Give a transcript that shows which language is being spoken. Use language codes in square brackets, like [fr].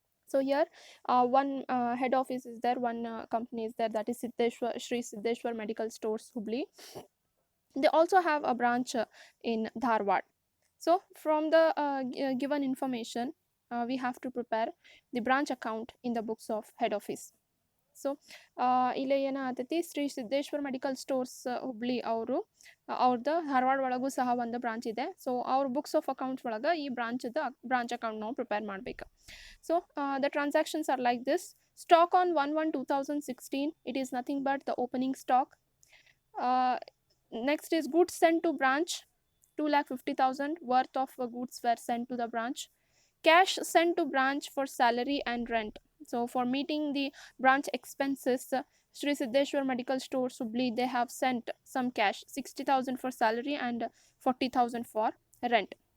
[en] So here one head office is there, one company is there, that is Sri Siddheshwar Medical Stores Hubli. They also have a branch in Dharwad. So from the given information, we have to prepare the branch account in the books of head office. [kn] So ಇಲ್ಲಿ ಏನಾಗ್ತೈತಿ, Shri Siddeshwara medical stores Hubli ಅವರು ಅವ್ರದ್ದು ಧಾರವಾಡ ಒಳಗೂ ಸಹ ಒಂದು branch ಇದೆ. So ಅವ್ರ books of accounts ಒಳಗೆ ಈ ಬ್ರಾಂಚ್ ಅಕೌಂಟ್ ನಾವು ಪ್ರಿಪೇರ್ ಮಾಡಬೇಕು. [en] So the transactions are like this. Stock on 1/1/2016, it is nothing but the opening stock. Next is goods sent to branch, 2,50,000 worth of goods were sent to the branch. Cash sent to branch for salary and rent. So for meeting the branch expenses, Sri Siddheshwar Medical Store Hubli, they have sent some cash, 60,000 for salary and 40,000 for rent.